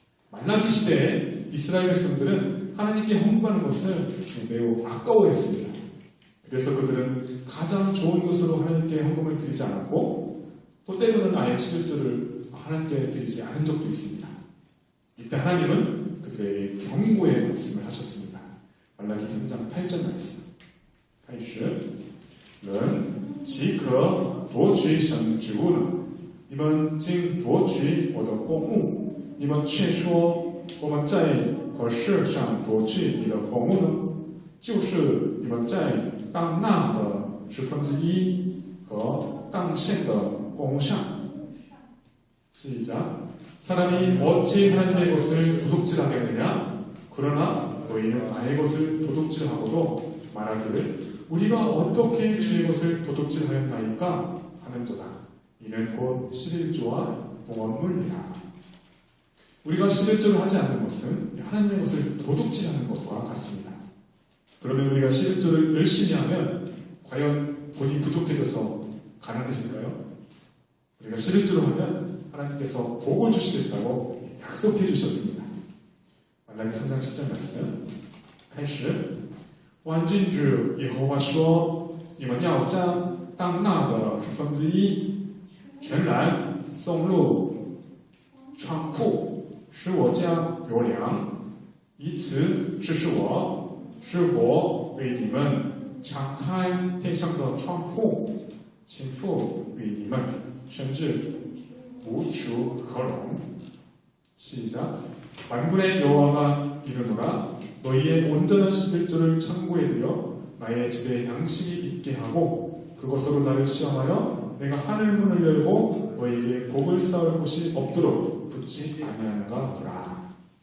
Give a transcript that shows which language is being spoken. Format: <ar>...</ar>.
<ko>말라기 시대에 이스라엘 백성들은 하나님께 헌금하는 것을 매우 아까워했습니다. 그래서 그들은 가장 좋은 것으로 하나님께 헌금을 드리지 않았고 또 때로는 아예 11조를 하나님께 드리지 않은 적도 있습니다. 이때 하나님은 그들에게 경고의 말씀을 하셨습니다. 말라기 3장 8절 말씀.</ko> <zh>开始人岂可夺取神之物呢？你们竟夺取我的公物，你们却说我们在何事上夺取你的公物呢？就是你们在当纳的1/10和当献的公物上。</zh> <ko>시작. 사람이 어찌 하나님의 것을 도둑질하겠느냐? 그러나 너희는 나의 것을 도둑질하고도 말하기를 우리가 어떻게 주의 것을 도둑질하였나이까 하는도다. 이는 곧 11조와 봉헌물이라. 우리가 11조를 하지 않는 것은 하나님의 것을 도둑질하는 것과 같습니다. 그러면 우리가 11조를 열심히 하면 과연 돈이 부족해져서 가난해질까요? 우리가 11조를 하면 하나님께서 복을 주시겠다고 약속해 주셨습니다. 말라기 3장 10절 말씀.</ko> <zh>开始万军之耶和华说：“你们要将当纳的1/10全然送入仓库，使我家有粮，以此指示我是否为你们敞开天上的窗户，倾覆为你们，甚至无处可容。”</zh> <ko>시작. 만군의 여호와가 이르노라 너희의 온전한 11조를 창고에 들여 나의 집에 양식이 있게 하고 그것으로 나를 시험하여 내가 하늘 문을 열고 너희에게 복을 쌓을 곳이 없도록 붙지 아니하는가 보라.</ko>